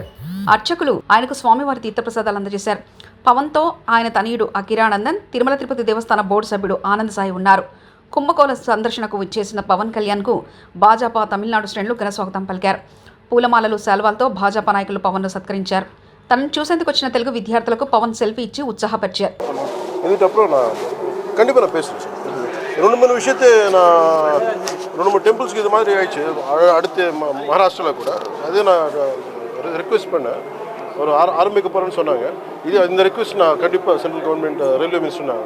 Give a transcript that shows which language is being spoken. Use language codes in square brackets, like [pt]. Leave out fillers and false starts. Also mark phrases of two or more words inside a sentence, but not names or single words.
[te] అర్చకులు ఆయనకు స్వామివారి తీర్థప్రసాదాలు అందజేశారు. పవన్తో ఆయన తనయుడు అకిరానందన్, తిరుమల తిరుపతి దేవస్థాన బోర్డు సభ్యుడు ఆనంద్ సాయి ఉన్నారు. కుంభకోణ సందర్శనకు విచ్చేసిన పవన్ కళ్యాణ్కు భాజపా తమిళనాడు శ్రేణులు ఘన స్వాగతం పలికారు. పూలమాలలు, శాల్వాలతో భాజపా నాయకులు పవన్ను సత్కరించారు. తనను చూసేందుకు వచ్చిన తెలుగు విద్యార్థులకు పవన్ సెల్ఫీ ఇచ్చి ఉత్సాహపరిచారు. [ta] ரெண்டு மூணு விஷயத்தை நான் 2-3 டெம்பிள்ஸ்க்கு இது மாதிரி ஆயிடுச்சு. அடுத்து மகாராஷ்டிராவில் கூட அது நான் ரிக்வெஸ்ட் பண்ணேன். ஒரு ஆரம்பிக்க போகிறேன்னு சொன்னாங்க. இந்த ரிக்வெஸ்ட் நான் கண்டிப்பாக [en] central government railway minister [ta] நான்